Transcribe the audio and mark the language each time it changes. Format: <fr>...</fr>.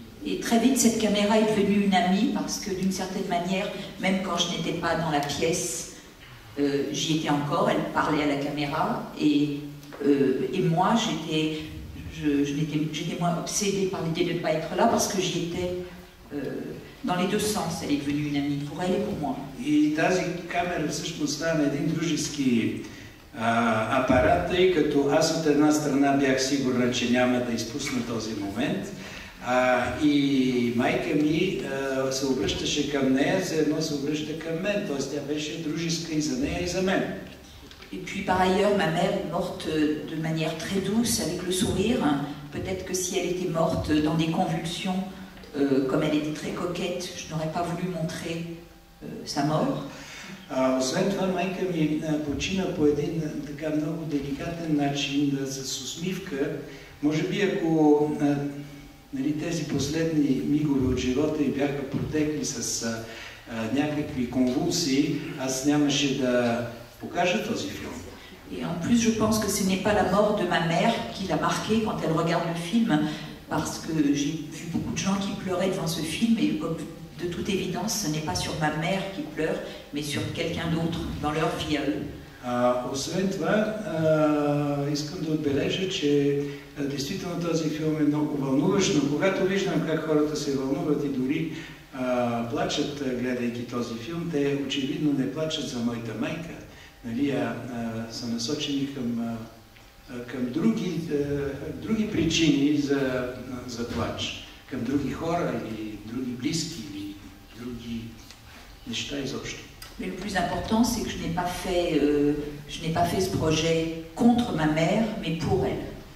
<fr>Et très vite, cette caméra est devenue une amie parce que d'une certaine manière, même quand je n'étais pas dans la pièce, j'y étais encore, elle parlait à la caméra et moi, j'étais moins obsédée par l'idée de ne pas être là parce que j'y étais dans les deux sens. Elle est devenue une amie pour elle et pour moi.</fr> <bg>И тази камера всъщност стана един дружески апарат, тъй като аз от една страна бях сигурна, че няма да изпусна този момент, и майка ми се обръщаше към нея, за едно се обръща към мен, т.е. тя беше дружеска и за нея, и за мен.</bg> <fr>Et puis par ailleurs, ma mère est morte de manière très douce, avec le sourire. Peut-être que si elle était morte dans des convulsions, comme elle était très coquette, je n'aurais pas voulu montrer sa mort.</fr> <bg>Освен това, майка ми почина по един така много деликатен начин, с усмивка. Може би ако тези последни мигове от живота й бяха протекли с някакви конвулсии, аз нямаше да покажа този филм.</bg> <fr>Et en plus, je pense que ce n'est pas la mort de ma mère qui l'a marquée quand elle regarde le film, parce que j'ai vu beaucoup de gens qui pleuraient devant ce film, et de toute évidence, ce n'est pas sur ma mère qui pleure, mais sur quelqu'un d'autre dans leur vie à eux.</fr> <bg>Освен това, искам да отбележа, че действително този филм е много вълнуващ, но когато виждам как хората се вълнуват и дори плачат, гледайки този филм, те очевидно не плачат за моята майка, нали, са насочени към други причини за плач, към други хора или други близки или други неща изобщо.</bg> <fr>Mais le plus important, c'est que je n'ai pas fait ce projet contre ma mère, mais pour elle.</fr>